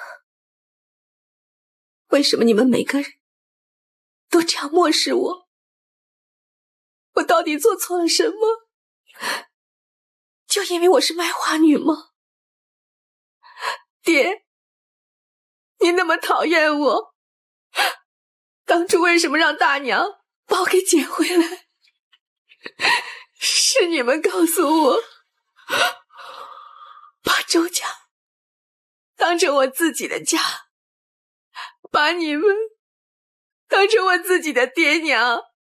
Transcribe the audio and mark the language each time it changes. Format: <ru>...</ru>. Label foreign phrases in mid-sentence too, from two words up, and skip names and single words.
<zh>為什麼你們每個人都這樣漠視我？我到底做錯了什麼？就因為我是賣花女嗎？爹，你那麼討厭我，當初為什麼讓大娘把我給撿回來？是你們告訴我把周家当成我自己的家，把你们当成我自己的爹娘。</zh>